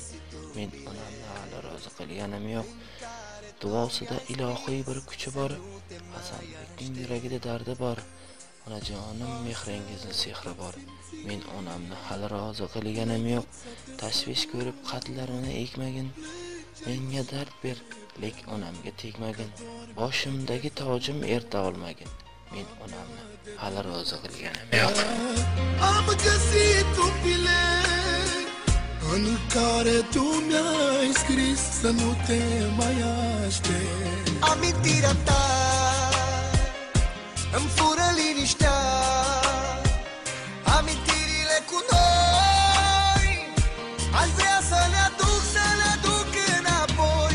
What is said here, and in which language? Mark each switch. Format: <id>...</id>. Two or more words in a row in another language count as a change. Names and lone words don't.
<uz>Men onamni hali rozi qilganim yo'q, duosida ilohiy bir kuchi bor, Hasanbekning yuragida dardi bor, onajonim mehringizning sehri bor. Men onamni hali rozi qilganim yo'q, tashvish ko'rib qatlarini ekmagin, menga dard ber, lek onamga tegmagin, boshimdagi tojim erta olmagin. Men onamni hali rozi qilganim yo'q.</uz> <ro>În care tu mi-ai scris să nu te mai aștept. Amintirea ta îmi fură liniștea, amintirile cu noi aș vrea să le aduc înapoi.</ro>